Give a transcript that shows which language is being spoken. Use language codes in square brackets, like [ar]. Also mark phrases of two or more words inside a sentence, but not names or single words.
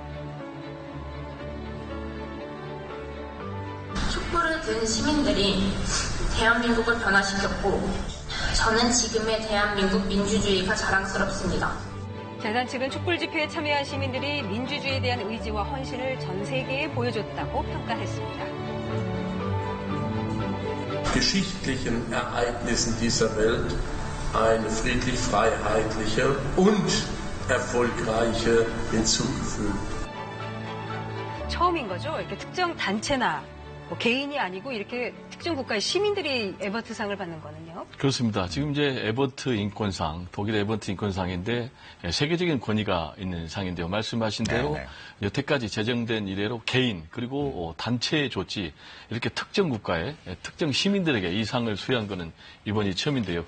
[ko] 촛불을 든 시민들이 대한민국을 변화시켰고 저는 지금의 대한민국 민주주의가 자랑스럽습니다. 재단 측은 촛불 집회에 참여한 시민들이 민주주의에 대한 의지와 헌신을 전 세계에 보여줬다고 평가했습니다. [de] geschichtlichen Ereignissen dieser Welt eine friedlich-freiheitliche und erfolgreiche hinzugefügt. [ko] 처음인 거죠. 이렇게 특정 단체나 개인이 아니고 이렇게 특정 국가의 시민들이 에버트상을 받는 거는요. 그렇습니다. 지금 이제 에버트 인권상, 독일 에버트 인권상인데 세계적인 권위가 있는 상인데요. 말씀하신 대로 여태까지 제정된 이래로 개인 그리고 단체에 줬지 이렇게 특정 국가의 특정 시민들에게 이 상을 수여한 것은 이번이 처음인데요.